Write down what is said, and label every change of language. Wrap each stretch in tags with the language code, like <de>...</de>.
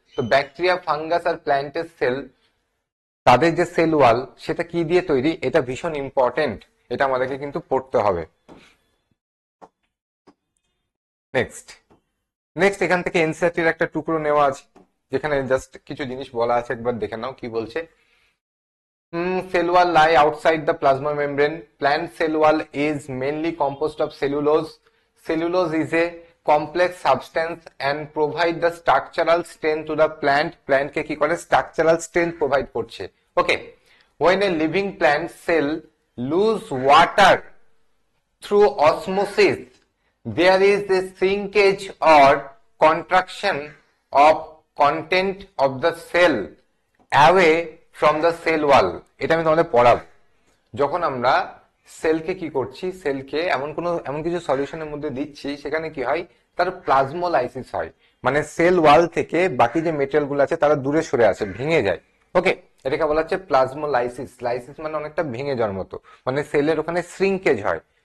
<bn>তো bacteria, fungus আর প্ল্যান্টের sell, তাদের যে সেল ওয়াল সেটা কি দিয়ে তৈরি, এটা ভীষণ ইম্পর্টেন্ট, এটা আমাদেরকে কিন্তু পড়তে হবে। নেক্সট, এখান থেকে এনসিইআরটির একটা টুকরো নেওয়া আছে, যেখানে জাস্ট কিছু জিনিস বলা আছে, একবার দেখে নাও কি বলছে।</bn> <en>Cell wall lie outside the plasma membrane. Plant cell wall is mainly composed of cellulose. Cellulose is a complex substance and provide the structural strength to the plant.</en> <bn>Plant কে কি করে, structural strength provide করছে। Okay.</bn> <en>When a living plant cell lose water through osmosis, there is a shrinkage or contraction of content of the cell away from the cell wall.</en> <bn>এটা আমি তোমাদের পড়াবো। যখন আমরা সেলকে কি করছি, সেলকে এমন কিছু সলিউশনের মধ্যে দিচ্ছি, সেখানে কি হয়, তার প্লাজমোলাইসিস হয়। মানে সেল ওয়াল থেকে বাকি যে মেটেরিয়াল গুলো আছে তারা দূরে সরে আসে, ভেঙে যায়। ওকে, এটাকে বলা হচ্ছে প্লাজমোলাইসিস। লাইসিস মানে অনেকটা ভেঙে যাওয়ার মতো, মানে সেলের ওখানে শ্রিঙ্কেজ হয়।</bn>